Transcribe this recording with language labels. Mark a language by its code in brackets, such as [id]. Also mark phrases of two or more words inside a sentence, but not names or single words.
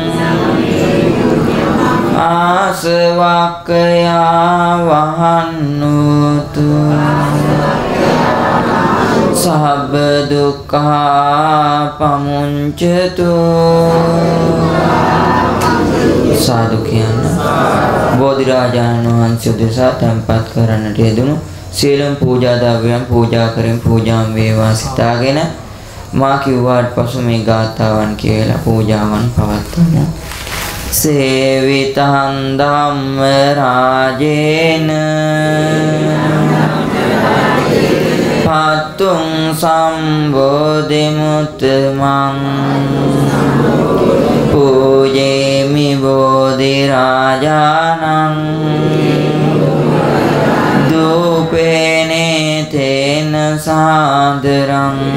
[pi] Asavakaya vahannutu Sabba dukkha pamuncatu Sadhu කියන [si] බෝධිරාජාණන් වහන්සේ උදෙසා තැන්පත් කරන්නට යෙදුණු සියලුම පූජා ද්‍රව්‍යයන් පූජා කරමින් පූජාම් වේවා සිතාගෙන මා කිව්වාට පසු මේ ගාථාවන් කියලා පූජාවන් පවත්වමු. [pi] සේවිතං ධම්ම රාජේන පතුං සම්බෝධි මුත්තමං පූජේමි බෝධි රාජානං දූපේනේ තේන සාදරං